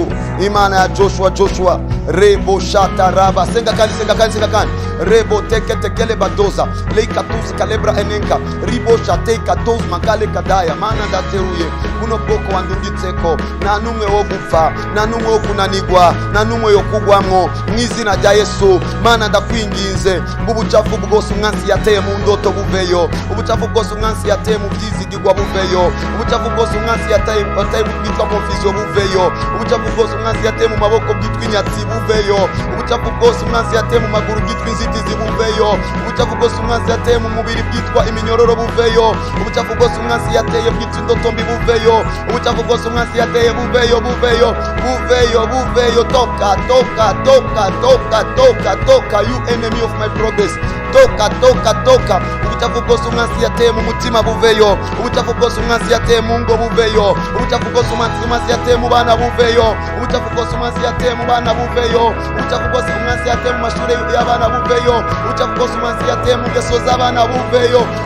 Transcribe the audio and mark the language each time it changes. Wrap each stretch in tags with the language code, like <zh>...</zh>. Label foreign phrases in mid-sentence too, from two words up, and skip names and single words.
<rn>Imana ya Joshua rebo shata raba senga kandi rebo tekele badoza leikatus kalebra enenka ribo shate katos makale kadaya mana ndateruye kuno bwoko wandungitseko nta numwe wo gupfa, nta numwe wo kunanigwa, nta numwe yo kugwamwo mu izina rya Yesu. Mana ndakwinginze ubucafu bwose umwansi yateye mu ndoto buveyo, ubucafu bwose umwansi yateye mu byizigirwa buveyo, ubucafu bwose umwansi yateye bwitwa confusion buveyo, ubucafu bwose umwansi yateye mu maboko bwitwa inyatsi buveyo, ubucafu bwose umwansi yateye mu maguru bwitwa inzitizi buveyo, ubucafu bwose umwansi yateye mu mubiri bwitwa iminyororo buveyo, ubucafu bwose umwansi yateye bwitwa indoto mbi buveyo, ubucafu bwose umwansi yateye buveyo.</rn> <en>Toka you enemy of my progress.</en> <rn>Toka ubucafu bwose umwansi yateye mu mutima buveyo, ubucafu bwose umwansi yateye mu ngo buveyo, ubucafu bwose umwansi yateye mu bana buveyo, ubucafu bwose umwansi yateye mu bana buveyo, ubucafu bwose umwansi yateye mu mashuri y'abana buveyo, ubucafu bwose umwansi yateye mu ngeso z'abana buveyo.</rn>